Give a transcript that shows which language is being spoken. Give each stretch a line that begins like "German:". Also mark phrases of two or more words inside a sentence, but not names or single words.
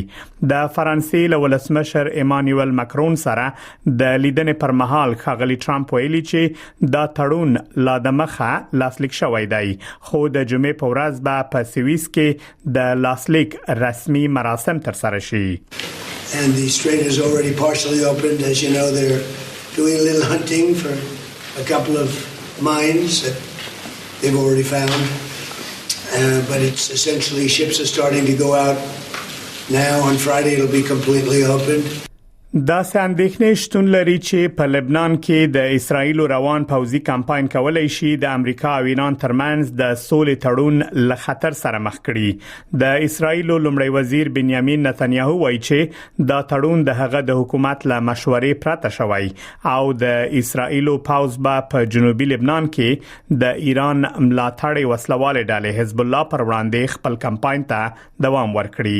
Pashto: د فرانسې له ولسمشر ایمانوئل ماکرون سره د لیدنې پر مهال ښاغلي ټرمپ ویلي چې دا تړون لا د مخه لاسلیک شوی دی، خو د جمعې په ورځ به په سویس کې د لاسلیک رسمي مراسم تر سره شي.
English: And the strait is already partially opened. As you know, they're doing a little hunting for a couple of mines that they've already found. But it's essentially ships are starting to go out. Now on Friday it'll be completely open.
Pashto: دا اندېښنې شتون لري چې په لبنان کې د اسرایل روان پوځي کمپاین کولای شي د امریکا او ایران ترمنځ د سولې تړون له خطر سره مخ کړي. د اسرایل لومړی وزیر بنیامین نتنیاهو وایي چې دا تړون د هغه د حکومت له مشورې پرته شوی او د اسرایل پوځ په جنوبي لبنان کې د ایران ملاتړ وسلواله ډلې حزب الله پر وړاندې خپل کمپاین ته دوام ورکړي.